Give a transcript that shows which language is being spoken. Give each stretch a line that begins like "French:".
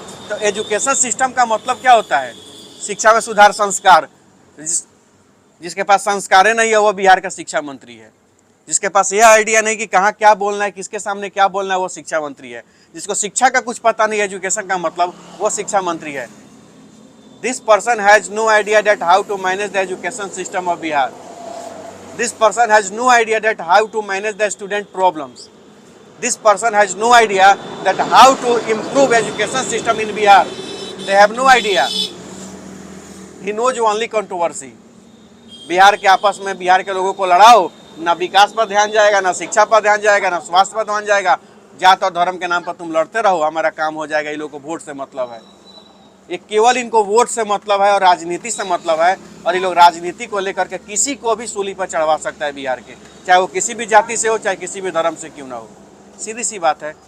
Hindi: तो education system का मतलब क्या होता है? शिक्षा में सुधार, संस्कार। जिसके पास संस्कार नहीं है वो बिहार का शिक्षा मंत्री है। जिसके पास यह आइडिया नहीं कि कहाँ क्या बोलना है, किसके सामने क्या बोलना है, वो शिक्षा मंत्री है। जिसको शिक्षा का कुछ पता नहीं, एजुकेशन का मतलब, वो शिक्षा मंत्री है।
English: This person has no idea that how to manage the education system of Bihar. This person has no idea that how to manage the student problems. This person has no idea that how to improve education system in Bihar. They have no idea. He knows only controversy.
Hindi: Bihar के आपस में बिहार के लोगों को लड़ाओ, ना विकास पर ध्यान जाएगा, ना शिक्षा पर ध्यान जाएगा, ना स्वास्थ्य पर ध्यान जाएगा। जात और धर्म के नाम पर तुम लड़ते रहो, हमारा काम हो जाएगा। ये लोगों को वोट से मतलब है। ये केवल इनको वोट से मतलब है और राजनीति से मतलब है। और ये लोग राजनीति को लेकर के किसी को भी सूली पर चढ़वा सकता है बिहार के, चाहे वो किसी भी जाति से हो, चाहे किसी भी धर्म से क्यों ना हो। सीधी सी बात है।